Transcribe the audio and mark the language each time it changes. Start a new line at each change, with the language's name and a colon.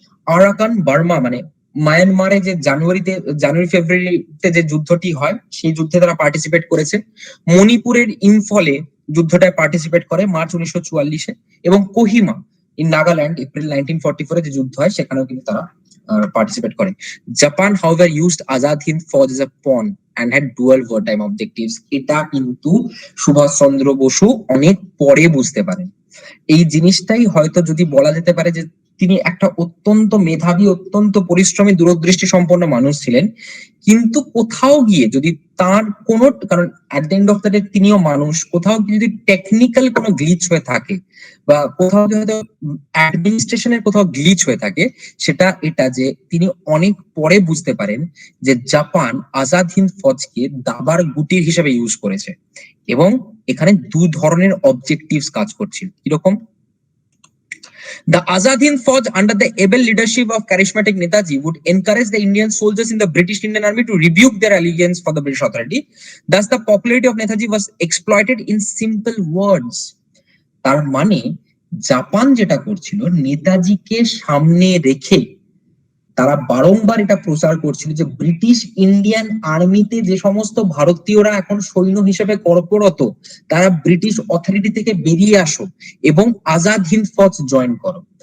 Bangla: Arakan, Burma, মানে মায়ানমারে যে জানুয়ারি ফেব্রুয়ারিতে যে যুদ্ধটি হয় সেই যুদ্ধে তারা পার্টিসিপেট করেছে। মণিপুরের ইম্ফলে যুদ্ধটায় পার্টিসিপেট করে মার্চ 1944-এ, এবং কোহিমা ইন নাগাল্যান্ড এপ্রিল 1944-এ যে যুদ্ধ হয় সেখানেও কিন্তু তারা পার্টিসিপেট করে।
English: Japan however used Azad Hind Fauj as a pawn and had dual wartime objectives.
Bangla: এটা কিন্তু সুভাষচন্দ্র বসু অনেক পরে বুঝতে পারেন। এই জিনিসটাই হয়তো যদি বলা যেতে পারে যে তিনি একটা অত্যন্ত মেধাবী, অত্যন্ত পরিশ্রমী, দূরদৃষ্টি সম্পন্ন মানুষ ছিলেন, কিন্তু কোথাও গিয়ে যদি তার কোনো, কারণ
English: at the end of the day
Bangla: তিনিও মানুষ, কোথাও যদি টেকনিক্যাল কোনো গ্লিচ হয়ে থাকে বা কোথাও হয়তো অ্যাডমিনিস্ট্রেশনের কোথাও গ্লিচ হয়ে থাকে, সেটা এটা যে তিনি অনেক পরে বুঝতে পারেন যে জাপান আজাদ হিন্দ ফৌজকে দাবার গুটির হিসেবে ইউজ করেছে এবং এখানে দু ধরনের অবজেক্টিভস কাজ করছিল। কিরকম?
English: The Azad Hind Fauj, under the able leadership of charismatic Netaji, would encourage the Indian soldiers in the British Indian Army to rebuke their allegiance for the British authority. Thus, the popularity of Netaji was exploited in simple words.
Bangla: তার মানে Japan যেটা করছিল, নেতাজিকে সামনে রেখে তারা বারংবার এটা প্রচার করছিল যে ব্রিটিশ ইন্ডিয়ান আর্মিতে যে সমস্ত ভারতীয়রা এখন সৈন্য হিসেবে কর্মরত তারা ব্রিটিশ অথরিটি থেকে বেরিয়ে আসো এবং আজাদ হিন্দ ফৌজ জয়েন করো।